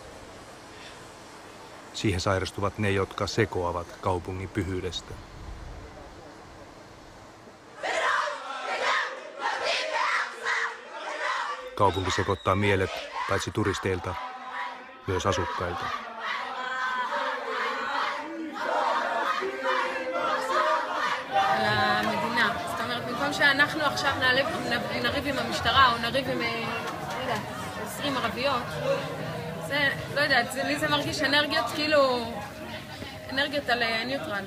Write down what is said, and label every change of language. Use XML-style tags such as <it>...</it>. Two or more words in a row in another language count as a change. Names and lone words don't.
<fi>Siihen sairastuvat ne, jotka sekoavat kaupungin pyhyydestä. Kaupunki sekoittaa mielet paitsi turisteilta, myös asukkailta.</fi> <he>שאנחנו עכשיו נריב עם המשטרה או נריב עם 20 ערביות, זה, לא יודעת, לי זה מרגיש אנרגיות כאילו, אנרגיות על ניוטרל.</he>